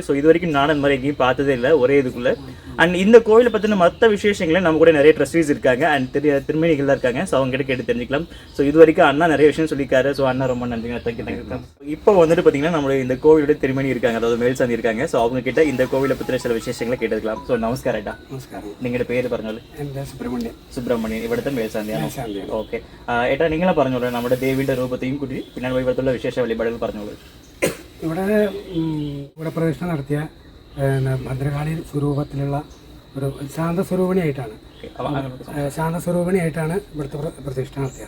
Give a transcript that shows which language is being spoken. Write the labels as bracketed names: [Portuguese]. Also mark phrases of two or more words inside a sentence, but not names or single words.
[Tamil] ஸோ இது வரைக்கும் நான் அந்த மாதிரி எங்கேயும் பார்த்ததே இல்லை ஒரே இதுக்குள்ள. அண்ட் இந்த கோவிலை பற்றின மற்ற விசேஷங்களை நம்ம கூட நிறைய ட்ரஸ்டீஸ் இருக்காங்க அண்ட் திருமணிகள் தான் இருக்காங்க. ஸோ அவங்க கிட்ட கேட்டு தெரிஞ்சுக்கலாம். ஸோ இது வரைக்கும் அண்ணா நிறைய விஷயம் சொல்லியிருக்காரு. ஸோ அண்ணா ரொம்ப நன்றிங்க. தேங்க்யூ. இப்போ வந்துட்டு பார்த்தீங்கன்னா நம்மளுடைய இந்த கோவிலோட திருமணி இருக்காங்க, அதாவது மேல்சாந்தி இருக்காங்க. ஸோ அவங்க கிட்ட இந்த கோவிலை பற்றின சில விசேஷங்களை கேட்டுக்கலாம். ஸோ நமஸ்காரம் ஏட்டா. [Malayalam] നമസ്കാരം. നിങ്ങളുടെ പേര് പറഞ്ഞോളൂ. എൻ്റെ സുബ്രഹ്മണ്യൻ. സുബ്രഹ്മണ്യൻ, ഇവിടുത്തെ മേൽശാന്തിയാണ്. ഓക്കെ ഏട്ടാ, നിങ്ങളെ പറഞ്ഞോളൂ നമ്മുടെ ദേവിയുടെ രൂപത്തെയും കൂടി പിന്നെ ഇവിടുത്തെ വിശേഷ വഴിപാടുകൾ പറഞ്ഞോളൂ. ഇവിടെ പ്രദക്ഷിണ നടത്തിയ ഭദ്രകാളി സ്വരൂപത്തിലുള്ള ഒരു ശാന്തസ്വരൂപിണിയായിട്ടാണ് ഇവിടുത്തെ പ്രതിഷ്ഠ നടത്തിയത്.